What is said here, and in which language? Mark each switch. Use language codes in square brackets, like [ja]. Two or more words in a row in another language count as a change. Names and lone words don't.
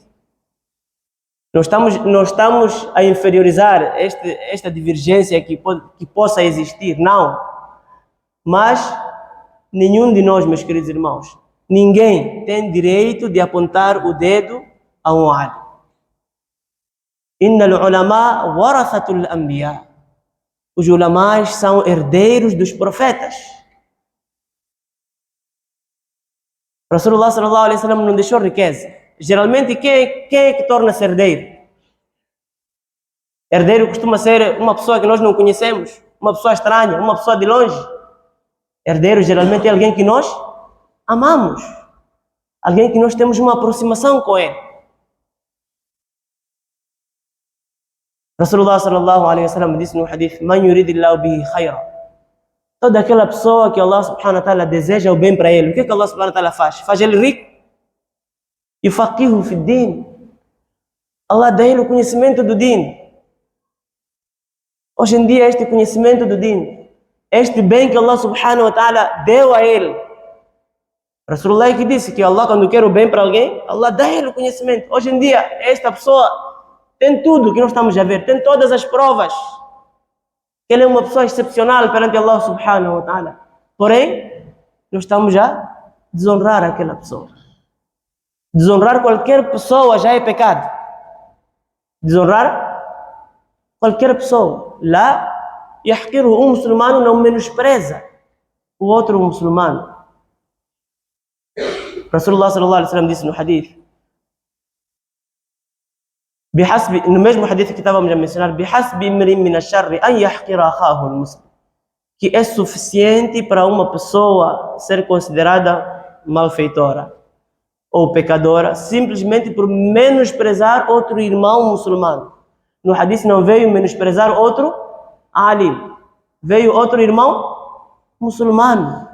[pt] Nós estamos a inferiorizar esta divergência que possa existir, não. Mas nenhum de nós, meus queridos irmãos, ninguém tem direito de apontar o dedo a um alim. [ar] إن العلماء ورثة الأنبياء. [pt] Os ulamás são herdeiros dos profetas. [ar] رسول الله صلى الله عليه وسلم [pt] não deixou riqueza. Geralmente, quem é que torna-se herdeiro? Herdeiro costuma ser uma pessoa que nós não conhecemos, uma pessoa estranha, uma pessoa de longe. Herdeiro geralmente é alguém que nós amamos, alguém que nós temos uma aproximação com ele. [ar] رسول الله صلى الله عليه وسلم [pt] disse no hadith: [ar] "من يرد الله به خيرا", [pt] toda aquela pessoa que Allah [ar] سبحانه وتعالى [pt] deseja o bem para ele, o que Allah [ar] سبحانه وتعالى [pt] faz? Faz ele rico. [ar] يفقهه في الدين. [pt] Allah dá ele o conhecimento do din. Hoje em dia este conhecimento do din, este bem que Allah [ar] سبحانه وتعالى [pt] deu a ele, Rasulullah que disse que Allah, quando quer o bem para alguém, Allah dá ele o conhecimento. Hoje em dia esta pessoa tem tudo que nós estamos a ver, tem todas as provas. Ele é uma pessoa excepcional perante Allah [ar] سبحانه وتعالى. [pt] Porém, nós estamos a desonrar aquela pessoa. Desonrar qualquer pessoa já é pecado. Desonrar qualquer pessoa. [ar] لا يحقر, [pt] um muçulmano não menospreza o outro muçulmano. [ar] رسول الله صلى الله عليه وسلم [pt] disse no hadith, no mesmo hadith que estávamos a mencionar, [ar] بِحَسْبِ امْرِئٍ مِنَ الشَّرِّ أَنْ يَحْقِرَ أَخَاهُ الْمُسْلِمِ. [pt] que é suficiente para uma pessoa ser considerada malfeitora ou pecadora, simplesmente por menosprezar outro irmão muçulmano. No hadith não veio menosprezar outro alim, veio outro irmão muçulmano.